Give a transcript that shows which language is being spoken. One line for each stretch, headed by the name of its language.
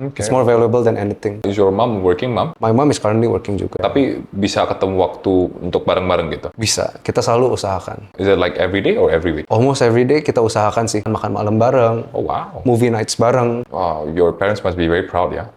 English: It's more valuable than anything. Is your mom working, mom? My mom is currently working juga.
Indonesian: Tapi bisa ketemu waktu untuk bareng-bareng gitu? Bisa. Kita selalu usahakan.
English: Is it like every day or every week? Almost every day
Indonesian: kita usahakan sih. Makan malam bareng.
English: Oh wow. Movie nights bareng. Wow, your parents must be very proud ya.